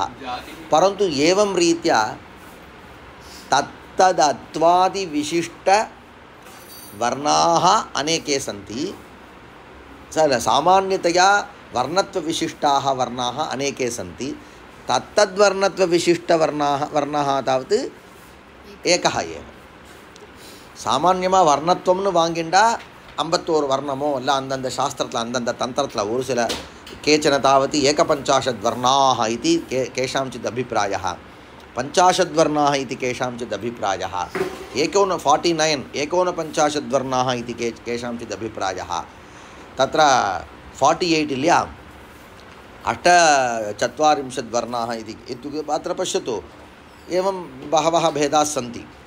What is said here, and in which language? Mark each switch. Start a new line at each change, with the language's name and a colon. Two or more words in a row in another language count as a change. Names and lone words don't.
Sanskrit: परन्तु एवं रीत्या तत्तदत्वादिविशिष्टवर्णाः अनेके सन्ति, सामान्यतया वर्णत्वविशिष्टाः वर्णाः अनेके सन्ति, तत्तद्वर्णत्वविशिष्टवर्णाः तावत् एकः एव.
Tamil: சாமான்யமாக வர்ணத்துவம்னு வாங்கிண்டா 51 வர்ணமோ இல்லை அந்தந்த சாஸ்திரத்தில் அந்தந்த தந்திரத்தில் ஒரு சில
Sanskrit: केचन तावत् एकपञ्चाशत् वर्णाः इति केषांचित् अभिप्रायः, 50 वर्णाः इति केषांचित् अभिप्रायः, 49 एकोनपञ्चाशद्वर्णाः इति केषांचित् अभिप्रायः, तत्र 48 इल्या 48 वर्णाः इति इत्युक्ते अत्र पश्यतु, एवं बहवः भेदाः सन्ति.